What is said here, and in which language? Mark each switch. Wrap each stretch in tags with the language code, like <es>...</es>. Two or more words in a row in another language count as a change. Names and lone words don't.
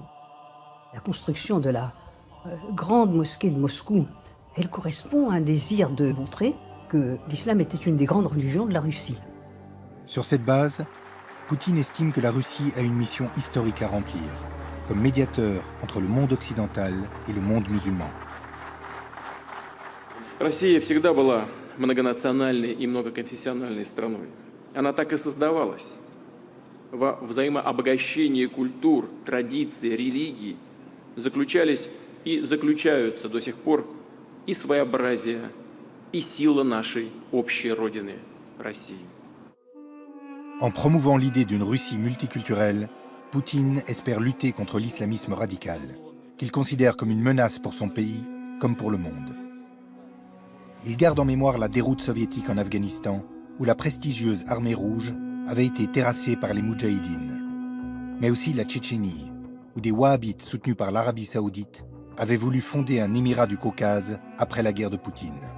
<fr>La construction de la grande mosquée de Moscou, elle correspond à un désir de montrer que l'islam était une des grandes religions de la Russie. Sur cette base, Poutine estime que la Russie a une mission historique à remplir, comme médiateur entre le monde occidental et le monde musulman.</fr> <ru>Россия всегда была многонациональной и многоконфессиональной страной. Она так и создавалась. Во взаимообогащении культур, традиций, религий заключались и заключаются до сих пор и своеобразие, и сила нашей общей родины, России.</ru> <fr>En promouvant l'idée d'une Russie multiculturelle, Poutine espère lutter contre l'islamisme radical, qu'il considère comme une menace pour son pays comme pour le monde. Il garde en mémoire la déroute soviétique en Afghanistan, où la prestigieuse armée rouge avait été terrassée par les Moudjahidines, mais aussi la Tchétchénie, où des wahhabites soutenus par l'Arabie saoudite avaient voulu fonder un émirat du Caucase après la guerre de Poutine.</fr>